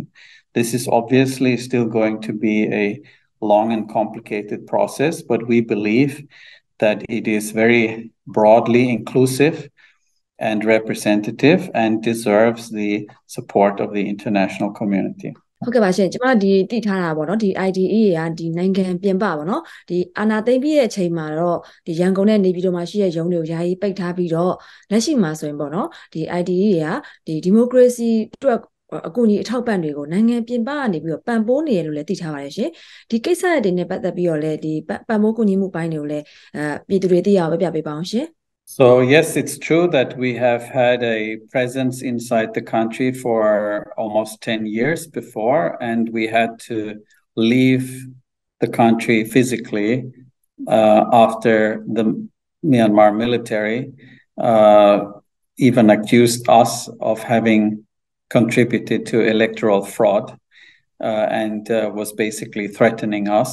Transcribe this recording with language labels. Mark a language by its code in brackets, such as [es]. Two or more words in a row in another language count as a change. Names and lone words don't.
[en] This is obviously still going to be a long and complicated process, but we believe that it is very broadly inclusive and representative and deserves the support of the international community. [my] ဟုတ်ကဲ့ပါရှင်ကျွန်မဒီတည်ထားတာပေါ့နော်ဒီ IDE ကဒီနိုင်ငံပြင်ပပေါ့နော်ဒီအာဏာသိမ်းပြီးတဲ့အချိန်မှာတော့ဒီရန်ကုန်နဲ့နေပြည်တော်မှာရှိတဲ့ရုံးတွေကိုယာယီပိတ်ထားပြီးတော့လက်ရှိမှာဆိုရင်ပေါ့နော်ဒီ IDE ကဒီမိုကရေစီအတွက်အကူအညီအထောက်ပံ့တွေကိုနိုင်ငံပြင်ပကနေပြီးတော့ပံ့ပိုးနေရလို့လည်းသိထားပါတယ်ရှင်ဒီကိစ္စတွေနဲ့ပတ်သက်ပြီးတော့လည်းဒီပံ့ပိုးကူညီမှုပိုင်းတွေကိုလည်းပြည်သူတွေသိရအောင်ပြပြပေးပါအောင်ရှင် [en] So yes, it's true that we have had a presence inside the country for almost 10 years before, and we had to leave the country physically after the Myanmar military even accused us of having contributed to electoral fraud and was basically threatening us.